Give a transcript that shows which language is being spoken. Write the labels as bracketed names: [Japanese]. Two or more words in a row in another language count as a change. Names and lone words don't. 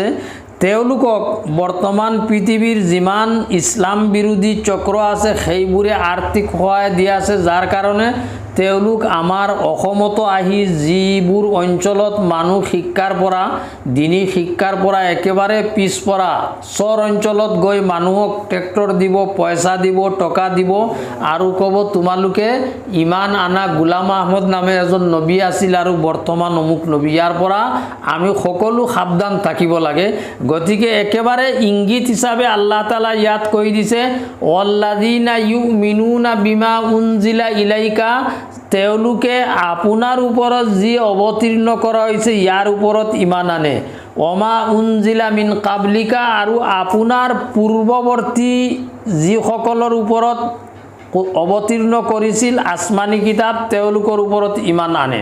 [Assamese] তেওঁলোকক বৰ্তমান পৃথিৱীৰ যিমান ইছলাম বিৰোধী চক্ৰ আছে সেইবোৰে আৰ্থিক সহায় দি আছে, যাৰ কাৰণে তেওঁলোক আমাৰ অসমতো আহি যিবোৰ অঞ্চলত মানুহ শিক্ষাৰ পৰা, দিনী শিক্ষাৰ পৰা একেবাৰে পিছপৰা, চৰ অঞ্চলত গৈ মানুহক ট্ৰেক্টৰ দিব, পইচা দিব, টকা দিব আৰু ক'ব তোমালোকে ইমান আনা গোলাম আহমদ নামে এজন নবী আছিল আৰু বৰ্তমান অমুক নবী। ইয়াৰ পৰা আমি সকলো সাৱধান থাকিব লাগে। গতিকে একেবাৰে ইংগিত হিচাপে আল্লাহ তাআলা ইয়াত কৈ দিছে [Arabic] والذين يؤمنون بما أنزل إليك, [Assamese] তেওঁলোকে আপোনাৰ ওপৰত যি অৱতীৰ্ণ কৰা হৈছে ইয়াৰ ওপৰত ইমান আনে। [Arabic] وما أنزل من قبلك, [Assamese] আৰু আপোনাৰ পূৰ্বৱৰ্তী যিসকলৰ ওপৰত অৱতীৰ্ণ কৰিছিল আসমানী কিতাপ তেওঁলোকৰ ওপৰত ইমান আনে।